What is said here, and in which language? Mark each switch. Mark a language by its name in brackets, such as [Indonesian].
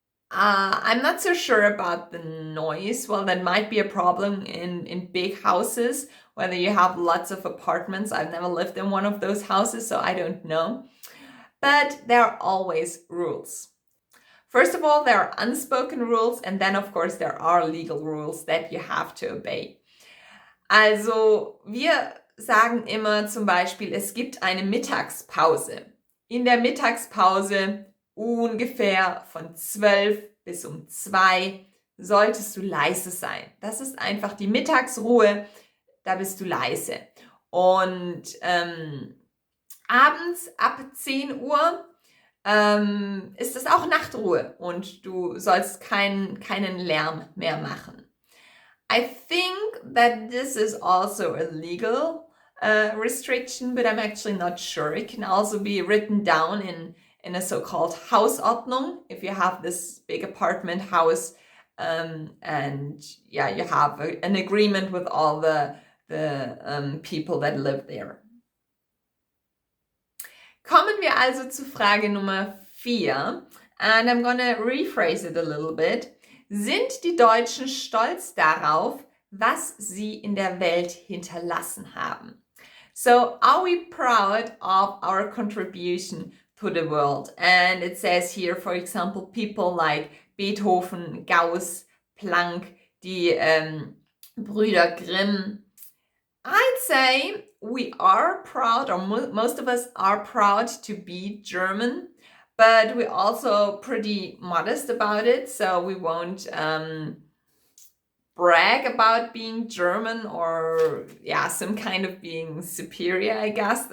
[English] I'm not so sure about the noise. Well, that might be a problem in big houses, whether you have lots of apartments. I've never lived in one of those houses, so I don't know. But there are always rules. First of all, there are unspoken rules, and then of course there are legal rules that you have to obey. [German] Also, wir sagen immer zum Beispiel, es gibt eine Mittagspause. In der Mittagspause ungefähr von 12 bis um 2 solltest du leise sein. Das ist einfach die Mittagsruhe, da bist du leise. Und abends ab 10 Uhr ist es auch Nachtruhe und du sollst keinen Lärm mehr machen. [English] I think that this is also a legal restriction, but I'm actually not sure. It can also be written down in a so-called Hausordnung, if you have this big apartment house and yeah, you have an agreement with all the people that live there. [German] Kommen wir also zu Frage Nummer 4, [English] and I'm gonna rephrase it a little bit. [German] Sind die Deutschen stolz darauf, was sie in der Welt hinterlassen haben? [English] So, are we proud of our contribution to the world? And it says here, for example, people like Beethoven, Gauss, Planck, die Brüder Grimm. I'd say we are proud, or most of us are proud to be German, but we're also pretty modest about it, so we won't brag about being German or, yeah, some kind of being superior, I guess.